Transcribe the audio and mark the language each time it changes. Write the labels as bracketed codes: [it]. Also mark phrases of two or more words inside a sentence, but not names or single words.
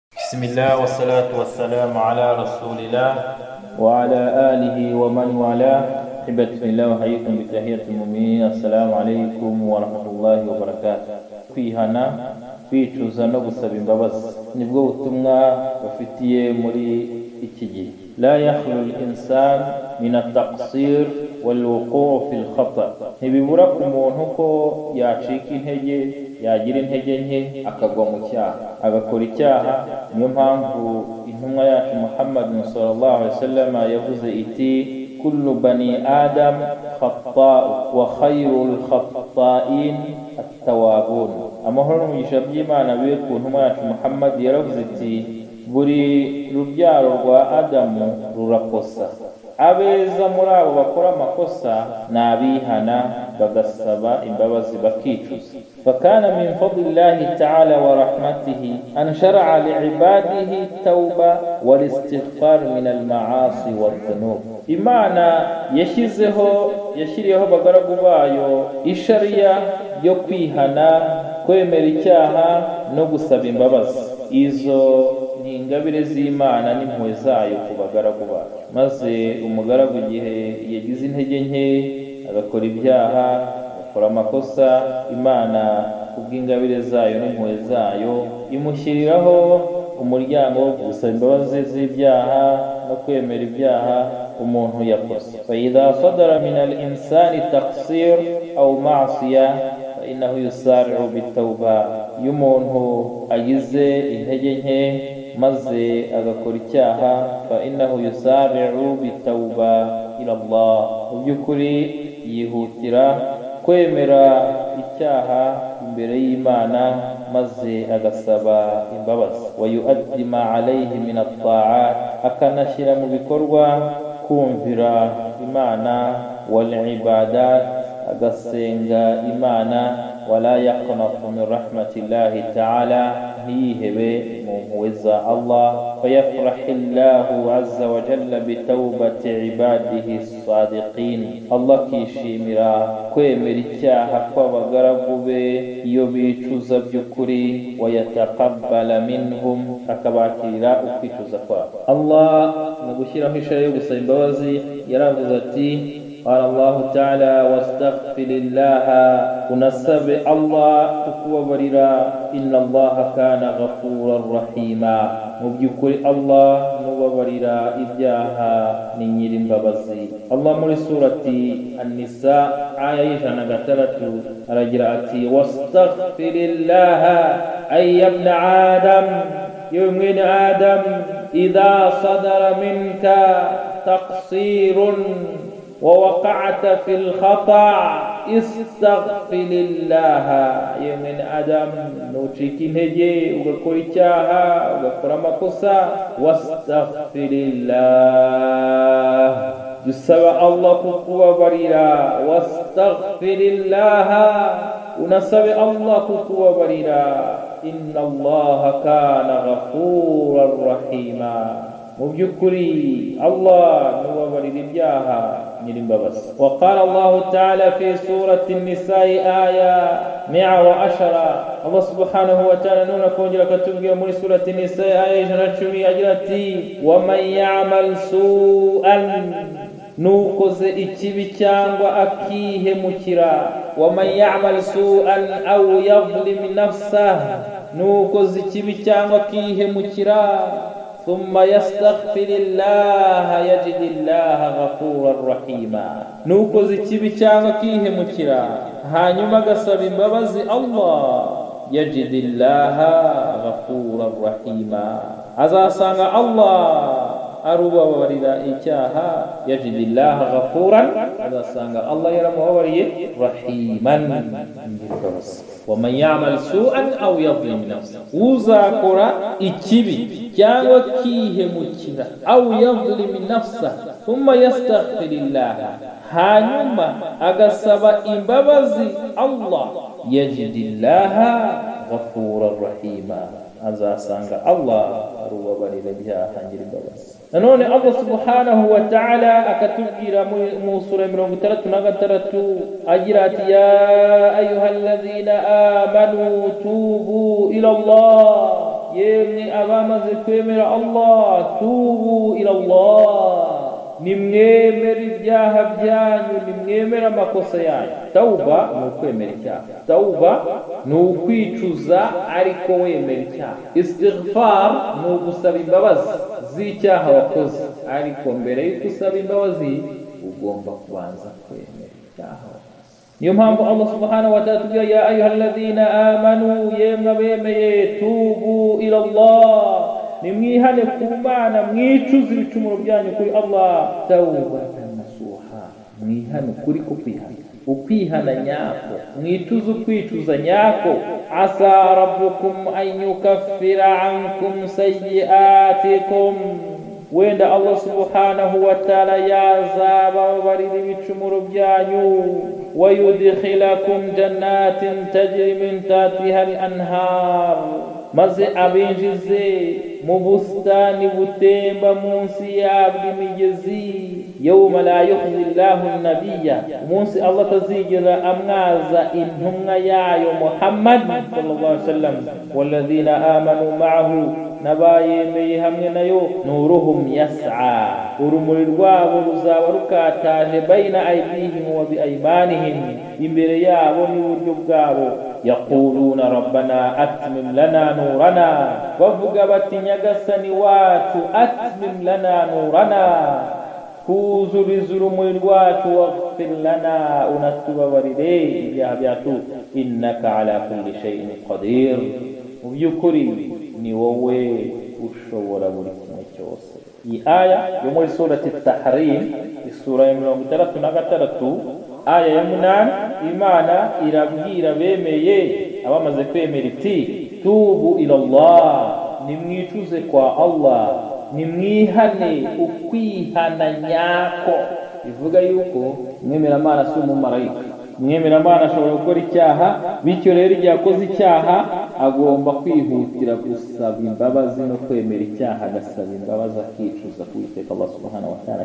[ar] بسم الله والصلاة والسلام على رسول الله وعلى آله ومن والاه. أحبتي في الله وحييكم بتحية المؤمنين. السلام عليكم ورحمة الله وبركاته. [rw] kwihana kwicuza no gusaba imbabazi nibwo butumwa bafitiye muri iki gihe. [ar] لا يخلو الإنسان من التقصير والوقوع في الخطأ', [rw] ntibibura ku muntu ko yacika intege, yagira intege nke akagwa mu cyaha, agakora icyaha. niyo mpamvu intumwa yacu Muhammad [ar] صلى الله عليه وسلم [rw] yavuze iti [ar] كل بني آدم خطاء وخير الخطائين التوابون. [rw] amahoro n'umugisha by'Imana bibe ku ntumwa yacu Muhammad. yaravuze iti buri rubyaro rwa Adamu rurakosa, abeza muri abo bakora amakosa ni abihana bagasaba imbabazi bakicuza. [ar] فكان من فضل الله تعالى ورحمته أن شرع لعباده التوبة والاستغفار من المعاصي والذنوب. [rw] Imana yashyiriyeho abagaragu bayo ishariya yo kwihana, kwemera icyaha no gusaba imbabazi. izo ni ingabire z'Imana n'impuhwe zayo ku bagaragu bayo. maze umugaragu igihe yagize intege nke agakora ibyaha, agakora amakosa, Imana kubw'ingabire zayo n'impuhwe zayo imushyiriraho umuryango wo gusaba imbabazi z'ibyaha no kwemera ibyaha umuntu yakoze. [ar] فإذا صدر من الإنسان تقصير أو معصية فإنه يسارع بالتوبة. [rw] iyo umuntu agize intege nke maze agakora icyaha, [ar] فإنه يسارع بالتوبة إلى الله, [rw] mu by'ukuri yihutira kwemera icyaha imbere y'Imana maze agasaba imbabazi. [ar] ويؤدي عليه من الطاعات, [rw] akanashyira mu bikorwa kumvira Imana, [ar] والعبادات, [rw] agasenga Imana. [ar] ولا يقنط من رحمة الله تعالى, [rw] ntiyihebe mu mpuhwe za Allah. [ar] فيفرح الله عز وجل بتوبة عباده الصادقين, [rw] Allah kishimira kwemera icyaha kw'abagaragu be iyo bicuza by'ukuri. [ar] ويتقبل منهم, [rw] akabakirira ukwicuza kwabo. Allah mu gushyiraho ishara yo gusaba imbabazi yaravuze ati [ar] قال الله تعالى واستغفر الله, [rw] unasabe Allah kukubabarira. [ar] إن الله كان غفورا رحيما, [rw] mu by'ukuri Allah nubabarira ibyaha ni nyirimbabazi. Allah muri surati An-Nisa aya y'106 aragira ati [ar] واستغفر الله أي ابن آدم يا ابن آدم إذا صدر منك تقصير ووقعت في الخطأ استغفر الله. يا ابن آدم [rw] nucika intege ugakora icyaha, ugakora amakosa, wastaghfirillah, dusaba Allah kukubabarira. wastaghfirillah, unasabe Allah kukubabarira. [ar] إن الله كان غفورا رحيما, [rw] mu by'ukuri Allah nubabarira ibyaha nyirimbabazi. [ar] وقال الله تعالى في سورة النساء آية 110, الله سبحانه وتعالى [rw] nuna kongera katubwira muri surati an-Nisa aya 110 agira ati [ar] ومن يعمل سوءا, [rw] nukoze ikibi cyangwa akihemukira. [ar] ومن يعمل سوءا أو يظلم نفسه, [rw] nukoze ikibi cyangwa akihemukira. [ar] ثم يستغفر الله يجد الله غفورا رحيما, [rw] nukoze ikibi cyangwa akihemukira hanyuma agasaba imbabazi Allah, [ar] يجد الله غفورا رحيما, [rw] azasanga Allah arubabarira icyaha. [ar] يجد الله غفورا, [rw] azasanga Allah yaramubabariye. [ar] rahiman, ومن يعمل سوءا أو يظلم نفسه, [rw] uzakora ikibi cyangwa akihemukira, [ar] أو يظلم نفسه ثم يستغفر الله, [rw] hanyuma agasaba imbabazi Allah, [ar] يجد الله غفورا رحيما, [rw] azasanga Allah arubabarira ibyaha nyirimbabazi. nanone Allah [ar] سبحانه وتعالى [rw] akatubwira mu sura 66 agira ati [ar] يا أيها الذين آمنوا توبوا إلى الله [rw] yemwe abamaze kwemera Allah, [ar] توبوا إلى الله, [rw] nimwemera ibyaha byanyu, nimwemera amakosa yanyu. Tauba ni ukwemera icyaha, tauba ni ukwicuza ariko wemera icyaha. Istighfar ni ugusaba imbabazi z'icyaha wakoze, ariko mbere y'uko usaba imbabazi ugomba kubanza kwemera icyaha. niyo mpamvu Allah [ar] سبحانه وتعالى [rw] tubwira [ar] يا أيها الذين آمنوا, [rw] yemwe abemeye, [ar] توبوا إلى الله, [rw] nimwihane ku Mana, mwicuze ibicumuro byanyu kuri Allah, [ar] توبة نصوحا, [rw] mwihane kuri ko ukwihana nyako, mwicuze ukwicuza nyako. [ar] عسى ربكم أن يكفر عنكم سيئاتكم, [rw] wenda Allah [ar] سبحانه وتعالى [rw] yazababarira ibicumuro byanyu, [ar] ويدخلكم جنات تجري من تحتها الأنهار, [rw] maze abinjize mu bustani butemba munsi yabwo imigezi. [ar] يوم لا يخزي الله النبي, [rw] umunsi Allah tazigera amwaza intumwa yayo Muhammad [ar] صلى الله عليه وسلم والذين آمنوا معه, [rw] nabayemeye hamwe nayo, [ar] نورهم يسعى, [rw] urumuri rwabo ruzaba rukataje [ar] بين أيديهم وبأيمانهم, [rw] imbere yabo n'iburyo bwabo. [ar] يقولون ربنا أتمم لنا نورنا, [rw] bavuga bati nyagasani wacu, [ar] أتمم لنا نورنا, [rw] kuzuriza urumuri rwacu, [ar] واغفر لنا, [rw] unatubabarire ibyaha byacu, [ar] إنك على كل شيء قدير, [rw] mu by'ukuri ni wowe ushobora buri kimwe cyose. Iyi aya yo muri surati Tahrim, isura ya 66, aya ya 8, Imana irabwira bemeye abamaze kwemera iti [ar] توبوا إلى الله, [rw] nimwicuze kwa Allah, nimwihane ukwihana nyako. Bivuga yuko mwemera Mana si umumarayika, mwemera Mana ashobora gukora icyaha, bityo rero igihe akoze icyaha agomba kwihutira gusaba imbabazi no kwemera icyaha, agasaba imbabazi akicuza kuwiteka Allah [ar] سبحانه وتعالى.